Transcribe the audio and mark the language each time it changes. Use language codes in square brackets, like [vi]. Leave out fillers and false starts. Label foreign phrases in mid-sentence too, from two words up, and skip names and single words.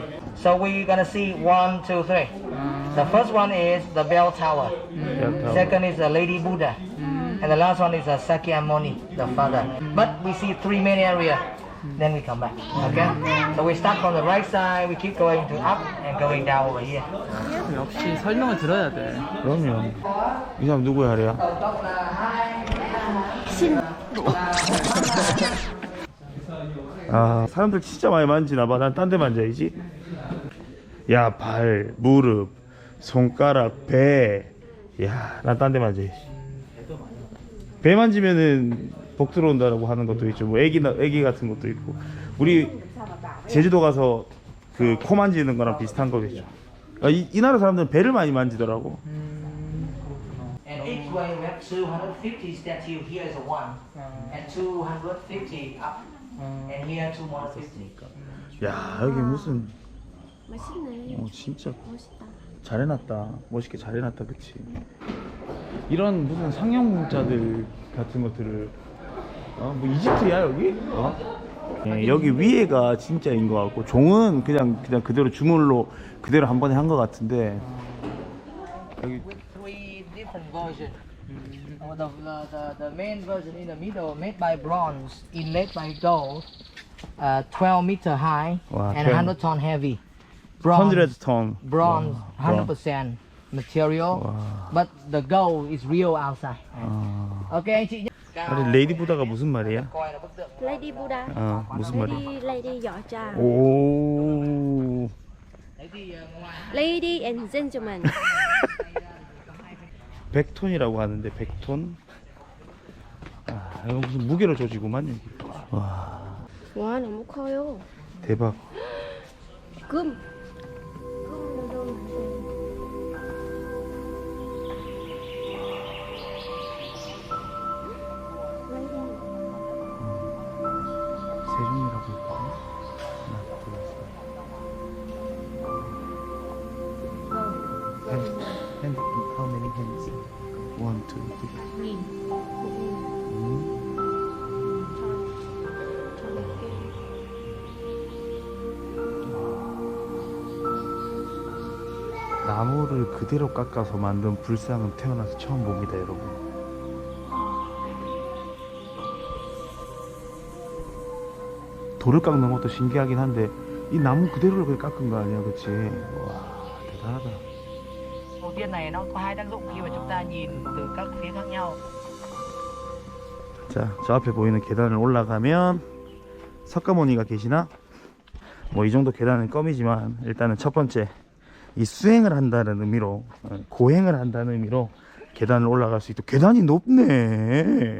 [en] So we're gonna see 1, 2, 3. The first one is the bell tower. Second is the Lady Buddha. And the last one is the Sakyamuni, the father. But we see 3 main area. Then we come back. Okay? So we start from the right side. We keep going to up and going down over here. [ko] 역시 설명을 들어야 돼. 그럼요. 이 사람 누구야, 하래야? 아, 사람들 진짜 많이 만지나 봐. 난 딴 데 만져야지. 야, 발, 무릎, 손가락, 배. 야, 난 딴 데 만져야지. 배 만지면은 복 들어온다라고 하는 것도 있죠. 뭐 애기 같은 것도 있고. 우리 제주도 가서 그 코 만지는 거랑 비슷한 거겠죠. 아, 이 나라 사람들은 배를 많이 만지더라고. [en] And each way we have 250 statue. Here is a 1. And 250 up. And here 250. [ko] 야, 여기 무슨 맛있네. 진짜 멋있다. 잘해놨다. 멋있게 잘해놨다. 그치? 이런 무슨 상형 문자들 같은 것들을 뭐 이집트야 여기? 예, 여기 위에가 진짜인 것 같고 종은 그냥 그대로 주물로 그대로 한 번에 한 것 같은데 여기 [en] With three different versions. The main version in the middle, made by bronze, inlaid by gold, 12 meter high Wow, and 12. 100 ton heavy. Bronze, [ko] 100톤 [en] bronze, 100% material, Wow. but the gold is real outside. [vi] Ok anh chị nhé. [ko] 아니 레이디 부다가 무슨 말이야? [vi] Coi là bức tượng. [en] Lady Buddha. [ko] 무슨 말이야? [vi] Lady võ trà. [ko] 오 [vi] Đấy thì ngoài [en] Lady and gentlemen. [ko] 100톤이라고 하는데 100톤? 아 이거 무슨 무게로 조지구만 여기. 와 와 너무 커요. 대박. 금. 금으로 만든. 세종이라고 있거든. 하나 둘 셋. [en] hand how many hands? 1, 2, 3. [ko] 나무를 그대로 깎아서 만든 불상은 태어나서 처음 봅니다, 여러분. 돌을 깎는 것도 신기하긴 한데 이 나무 그대로를 그냥 깎은 거 아니야, 그치? 와, 대단하다. [vi] đầu tiên này nó có hai tác dụng khi mà chúng ta nhìn từ các phía khác nhau. [ko] 자, 저 앞에 보이는 계단을 올라가면 석가모니가 계시나? 뭐 이 정도 계단은 껌이지만 일단은 첫 번째 이 수행을 한다는 의미로 고행을 한다는 의미로 계단을 올라갈 수 있고 계단이 높네.